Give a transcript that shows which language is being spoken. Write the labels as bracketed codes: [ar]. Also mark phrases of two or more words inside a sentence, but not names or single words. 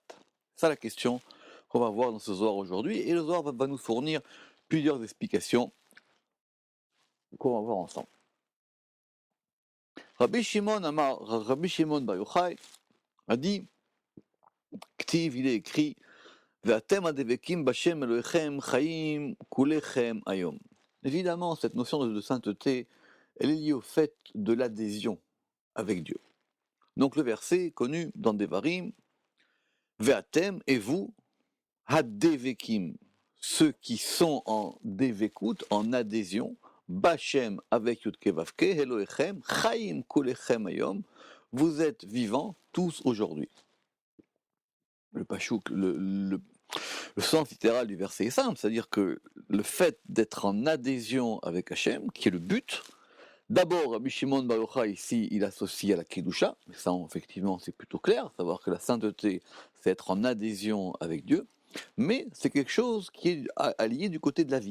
[fr] C'est ça la question qu'on va voir dans ce Zohar aujourd'hui, et le Zohar va nous fournir plusieurs explications qu'on va voir ensemble. Rabbi Shimon Bar Yochai a dit, Ktiv, il est écrit, [he] ואתם הדבקים בה' אלהיכם חיים כלכם היום. [fr] Évidemment, cette notion de sainteté, elle est liée au fait de l'adhésion avec Dieu. Donc le verset connu dans Devarim, Ve'atem, et vous, hadevekim, ceux qui sont en devekut, en adhésion, B'Hashem avec Yudke Vavke, [he] אלהיכם, חיים כלכם היום, [fr] vous êtes vivants tous aujourd'hui. Le pachouk, le sens littéral du verset est simple, c'est-à-dire que le fait d'être en adhésion avec Hachem, qui est le but, d'abord Rabbi Shimon Bar Yochai ici, il associe à la Kedusha, mais ça effectivement c'est plutôt clair, savoir que la sainteté c'est être en adhésion avec Dieu, mais c'est quelque chose qui est allié du côté de la vie.